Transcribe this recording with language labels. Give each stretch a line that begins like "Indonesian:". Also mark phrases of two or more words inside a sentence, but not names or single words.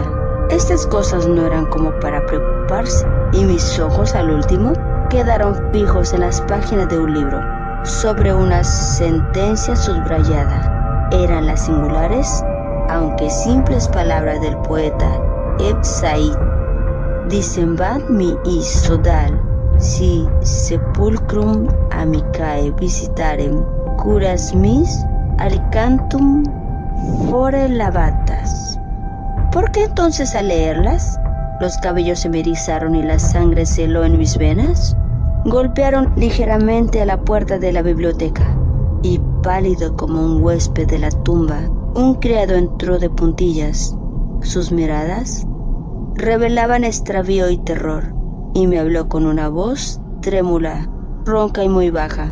Spanish: Estas cosas no eran como para preocuparse, y mis ojos al último quedaron fijos en las páginas de un libro, sobre una sentencia subrayada. Eran las singulares, aunque simples palabras del poeta Ibn Said:
Latin: Dicembat mi sodal, si sepulcrum amicae visitarem, curas mis alicantum fore lavatas.
Spanish: ¿Por qué entonces al leerlas, los cabellos se me erizaron y la sangre se heló en mis venas? Golpearon ligeramente a la puerta de la biblioteca, y pálido como un huésped de la tumba, un criado entró de puntillas. Sus miradas revelaban extravío y terror, y me habló con una voz trémula, ronca y muy baja.